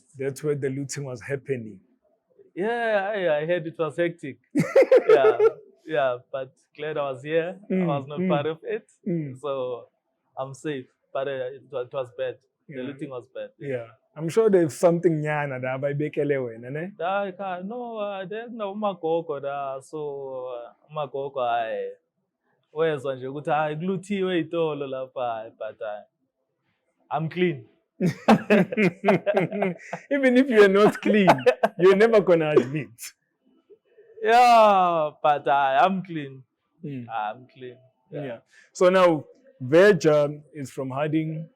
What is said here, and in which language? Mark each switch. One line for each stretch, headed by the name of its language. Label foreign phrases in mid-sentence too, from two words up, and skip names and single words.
English: That's where the looting was happening. Yeah, I heard it was hectic. Yeah, but glad I was here. I was not part of it, so I'm safe. But it was bad. The looting was bad. Yeah. I'm sure there's something
Zulu: nyana da bayibekele wena, ne?
English: No, there's no
Zulu: magogo da. So magogo wezwa nje ukuthi kuluthiwe itolo lapha,
English: but I'm clean. Even if you're not clean, you're never gonna admit. Yeah, but I'm clean. I'm clean. Yeah. So now, Vetja is from Harding.